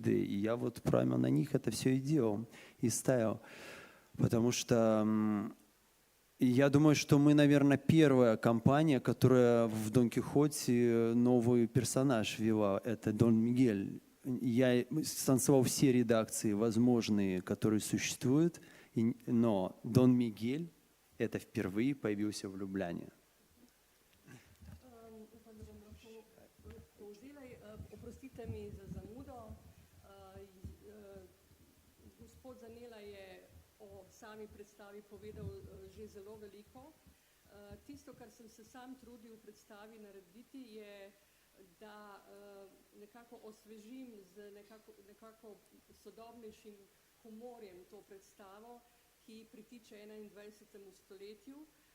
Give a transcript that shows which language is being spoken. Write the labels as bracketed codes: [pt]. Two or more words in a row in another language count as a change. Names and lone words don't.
[ru] И я вот прямо на них это все и делал, и ставил, потому что я думаю, что мы, наверное, первая компания, которая в Дон Кихоте новый персонаж ввела. Это Дон Мигель. Я станцевал все редакции возможные, которые существуют, но Дон Мигель это впервые появился в Ljubljani. [sl] Oprostite mi za zamudo. Gospod Zanela je o sami predstavi povedal že zelo veliko. Tisto, kar sem se sam trudil v predstavi narediti, je, da nekako osvežim z nekako sodobnejšim humorjem to predstavo, ki pritiče 21.